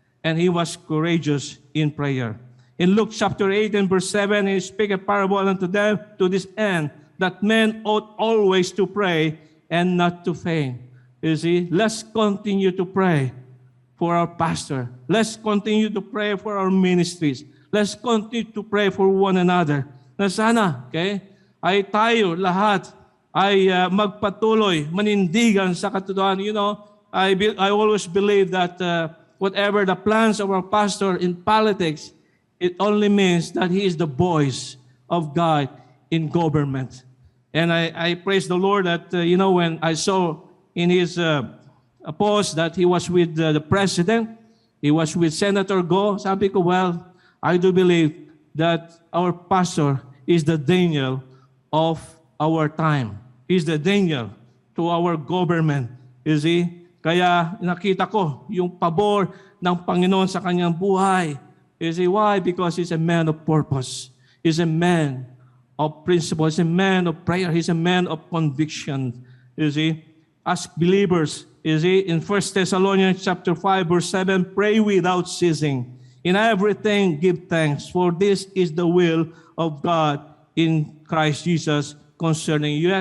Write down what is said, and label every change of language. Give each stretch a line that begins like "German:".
English: And he was courageous in prayer. In Luke chapter 8 and verse 7, he spake a parable unto them to this end, that men ought always to pray and not to faint. You see, let's continue to pray for our pastor. Let's continue to pray for our ministries. Let's continue to pray for one another.
Filipino: Na sana, ay tayo lahat ay magpatuloy, manindigan sa katotohanan.
English: I always believe that whatever the plans of our pastor in politics, it only means that he is the voice of God in government. And I praise the Lord that, when I saw in his post that he was with the president, he was with Senator Go,
Filipino: sabi ko,
English: well, I do believe that our pastor is the Daniel of our time. He's the Daniel to our government. You see?
Filipino: Kaya nakita ko yung pabor ng Panginoon sa kanyang buhay.
English: You see why? Because he's a man of purpose. He's a man of principle. He's a man of prayer. He's a man of conviction. You see? As believers, you see, in 1 Thessalonians chapter 5, verse 7, pray without ceasing. In everything, give thanks, for this is the will of God in Christ Jesus concerning you.